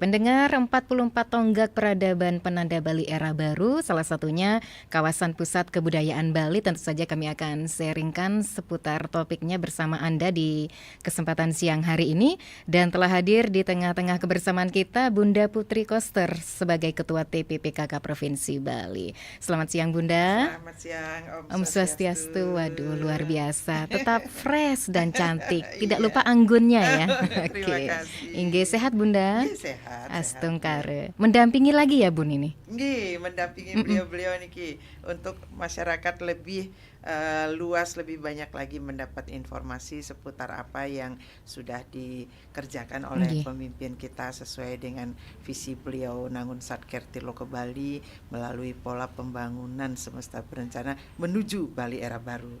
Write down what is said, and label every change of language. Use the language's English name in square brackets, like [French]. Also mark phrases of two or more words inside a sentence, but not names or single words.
[Indonesian] Pendengar, 44 tonggak peradaban penanda Bali era baru, salah satunya kawasan pusat kebudayaan Bali. Tentu saja kami akan sharingkan seputar topiknya bersama Anda di kesempatan siang hari ini. Dan telah hadir di tengah-tengah kebersamaan kita Bunda Putri Koster sebagai Ketua TPPKK Provinsi Bali. Selamat siang Bunda. Selamat siang [Balinese] Om Swastiastu. [Indonesian] Waduh, luar biasa. Tetap fresh dan cantik. Tidak lupa anggunnya ya. Terima kasih. Inggih, sehat Bunda? Sehat. [Balinese] Astung kare. [Indonesian] Mendampingi lagi ya Bun ini? Nggih, mendampingi beliau-beliau niki untuk masyarakat lebih luas, lebih banyak lagi mendapat informasi seputar apa yang sudah dikerjakan oleh pemimpin kita sesuai dengan visi beliau Nangun Satker Tilo ke Bali melalui pola pembangunan semesta berencana menuju Bali era baru.